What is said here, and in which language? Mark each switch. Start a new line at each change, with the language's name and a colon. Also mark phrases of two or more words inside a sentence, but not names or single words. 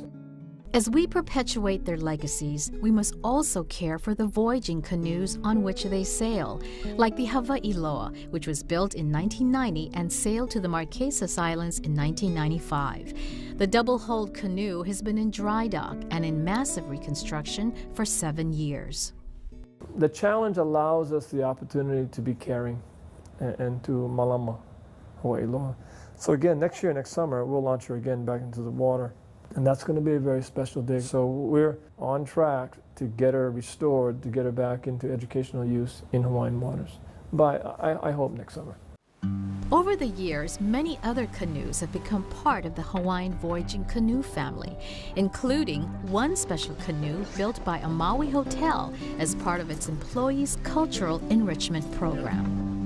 English: As we perpetuate their legacies, we must also care for the voyaging canoes on which they sail, like the Hawaii loa, which was built in 1990 and sailed to the Marquesas Islands in 1995. The double-hulled canoe has been in dry dock and in massive reconstruction for 7 years. The challenge allows us the opportunity to be caring and to malama, Hawaii loa. So again, next year, next summer, we'll launch her again back into the water. And that's going to be a very special day. So we're on track to get her restored, to get her back into educational use in Hawaiian waters. But I hope next summer. Over the years, many other canoes have become part of the Hawaiian voyaging canoe family, including one special canoe built by a Maui hotel as part of its employees' cultural enrichment program.